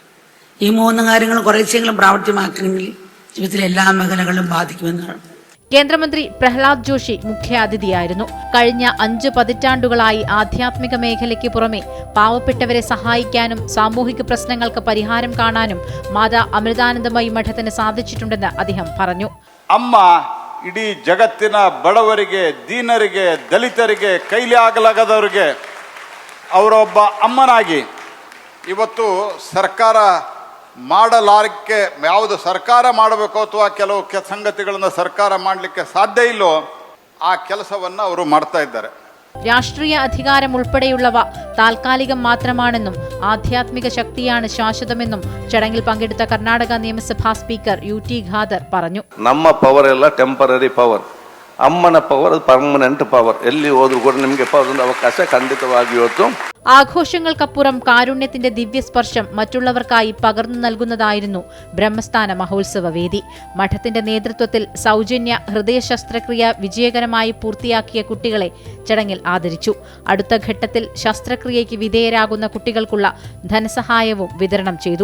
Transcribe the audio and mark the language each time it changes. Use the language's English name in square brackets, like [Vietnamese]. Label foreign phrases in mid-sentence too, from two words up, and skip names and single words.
[Malayalam] ഈ 3 കാര്യങ്ങൾ കുറച്ചെങ്കിലും പ്രാവർത്തികമാക്കണമെങ്കിൽ ജീവിതത്തിലെ എല്ലാ മേഖലകളും ബാധിക്കുമെന്നാണ്. കേന്ദ്രമന്ത്രി പ്രഹ്ലാദ് ജോഷി മുഖ്യാതിഥിയായിരുന്നു. കഴിഞ്ഞ 5 പതിറ്റാണ്ടുകളായി ആധ്യാത്മിക മേഖലയ്ക്ക് പുറമെ പാവപ്പെട്ടവരെ സഹായിക്കാനും സാമൂഹിക പ്രശ്നങ്ങൾക്ക് പരിഹാരം കാണാനും മാതാ അമൃതാനന്ദമയി മഠത്തിന് സാധിച്ചിട്ടുണ്ടെന്ന് അദ്ദേഹം പറഞ്ഞു. [Kannada] ಅಮ್ಮ ಇಡೀ ಜಗತ್ತಿನ ಬಡವರಿಗೆ, ದೀನರಿಗೆ, ದಲಿತರಿಗೆ, ಕೈಲಿ ಆಗಲಾಗದವರಿಗೆ ಅವರೊಬ್ಬ ಅಮ್ಮನಾಗಿ ಇವತ್ತು ಸರ್ಕಾರ ಮಾಡಲಾರಕ್ಕೆ, ಯಾವುದು ಸರ್ಕಾರ ಮಾಡಬೇಕು ಅಥವಾ ಕೆಲವು ಸಂಗತಿಗಳನ್ನು ಸರ್ಕಾರ ಮಾಡಲಿಕ್ಕೆ ಸಾಧ್ಯ ಇಲ್ಲೋ ಆ ಕೆಲಸವನ್ನು ಅವರು ಮಾಡ್ತಾ ಇದ್ದಾರೆ. [Malayalam] രാഷ്ട്രീയ അധികാരം ഉൾപ്പെടെയുള്ളവ താൽക്കാലികം മാത്രമാണെന്നും ആധ്യാത്മിക ശക്തിയാണ് ശാശ്വതമെന്നും ചടങ്ങിൽ പങ്കെടുത്ത കർണാടക നിയമസഭാ സ്പീക്കർ UT ഖാദർ പറഞ്ഞു. [Kannada] ನಮ್ಮ ಪವರ್ ಎಲ್ಲ [English] temporary power, [Kannada] ಅಮ್ಮನ ಪವರ್ [English] permanent power. [Kannada] ಎಲ್ಲಿ ಹೋದ್ರೂ ಕೂಡ ನಿಮಗೆ ಅವಕಾಶ ಖಂಡಿತವಾಗಿ ಇವತ್ತು. [Malayalam] ആഘോഷങ്ങൾക്കപ്പുറം കാരുണ്യത്തിന്റെ ദിവ്യസ്പർശം മറ്റുള്ളവർക്കായി പകർന്നു നൽകുന്നതായിരുന്നു ബ്രഹ്മസ്ഥാന മഹോത്സവ വേദി. മഠത്തിന്റെ നേതൃത്വത്തിൽ സൗജന്യ ഹൃദയ ശസ്ത്രക്രിയ വിജയകരമായി പൂർത്തിയാക്കിയ കുട്ടികളെ ചടങ്ങിൽ ആദരിച്ചു. അടുത്ത ഘട്ടത്തിൽ ശസ്ത്രക്രിയയ്ക്ക് വിധേയരാകുന്ന കുട്ടികൾക്കുള്ള ധനസഹായവും വിതരണം ചെയ്തു.